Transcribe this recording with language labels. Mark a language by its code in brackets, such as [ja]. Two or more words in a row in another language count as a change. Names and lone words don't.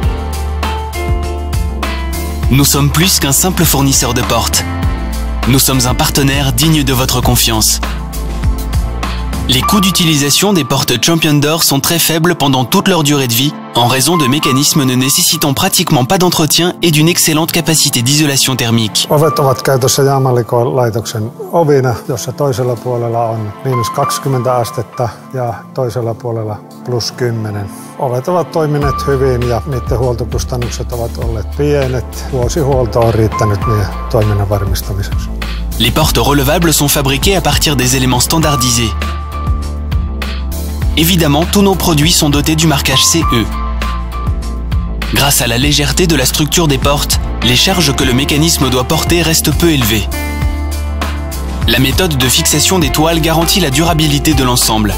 [fr] Nous sommes plus qu'un simple fournisseur de portes. Nous sommes un partenaire digne de votre confiance. Les coûts d'utilisation des portes Championne d'Or sont très faibles pendant toute leur durée de vie, en raison de mécanismes ne nécessitant pratiquement pas d'entretien et d'une excellente capacité d'isolation thermique. [fi] Ovet ovat käytössä jäämällikolaitoksen ovina, jossa toisella puolella on -20 astetta ja toisella puolella +10. Ovet ovat toimineet hyvin ja niiden huoltokustannukset ovat olleet pienet. Vuosihuolto on riittänyt niiden toiminnan varmistamiseksi. [fr] Les portes relevables sont fabriquées à partir des éléments standardisés. Évidemment, tous nos produits sont dotés du marquage CE. Grâce à la légèreté de la structure des portes, les charges que le mécanisme doit porter restent peu élevées. La méthode de fixation des toiles garantit la durabilité de l'ensemble.